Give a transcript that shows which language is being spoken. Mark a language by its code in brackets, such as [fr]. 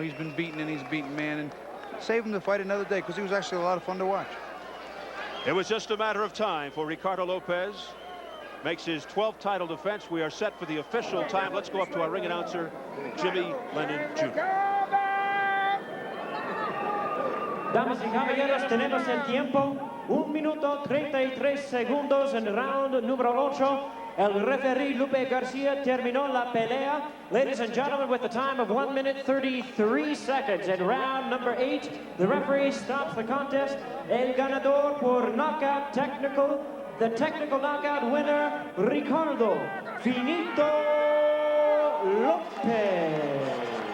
[en] He's been beaten, and he's a beaten man, and save him to fight another day, because he was actually a lot of fun to watch. It was just a matter of time for Ricardo Lopez. Makes his 12th title defense. We are set for the official time. Let's go up to our ring announcer, Jimmy Lennon Jr. [es] Damas y caballeros, tenemos el tiempo. 1 minuto 33 segundos en round número 8. El referee Lupe Garcia terminó la pelea. [en] Ladies and gentlemen, with the time of 1 minute 33 seconds in round number 8, the referee stops the contest. [es] El ganador por knockout technical, [en] the technical knockout winner, [es] Ricardo Finito Lopez.